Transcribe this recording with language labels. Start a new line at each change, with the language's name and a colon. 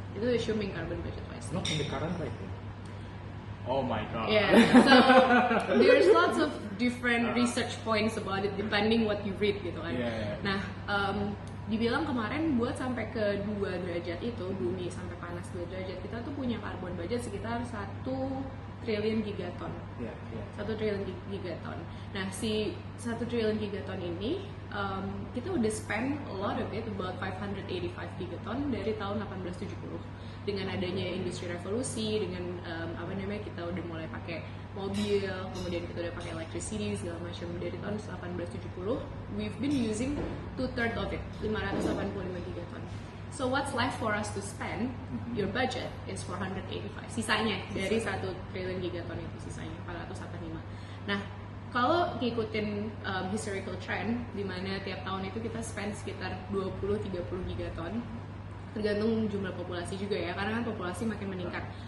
English: Itu assuming carbon budget wisely. Not in the current rate. Oh my god. Yeah, so there's lots of different research points about it depending what you read
Indonesian: gitu kan. Nah, dibilang kemarin buat sampai ke 2 derajat itu, bumi sampai panas 2 derajat, kita tuh punya carbon budget sekitar 1 triliun gigaton. 1 triliun gigaton. Nah, si 1 triliun gigaton ini kita udah
English: spend a lot of it, about
Indonesian: 585 gigaton dari tahun 1870. Dengan adanya industri revolusi, dengan kita udah mulai pakai mobil, kemudian kita udah pakai electricity segala macam dari tahun 1870,
English: we've been using 2/3 of it,
Indonesian: 585 gigaton.
English: So what's left for us to spend? Your budget is 485.
Indonesian: Sisanya dari 1 triliun gigaton itu sisanya 485. Nah, kalau ngikutin historical trend di mana tiap tahun itu kita spend sekitar 20-30 gigaton, tergantung jumlah populasi juga ya, karena kan populasi makin meningkat.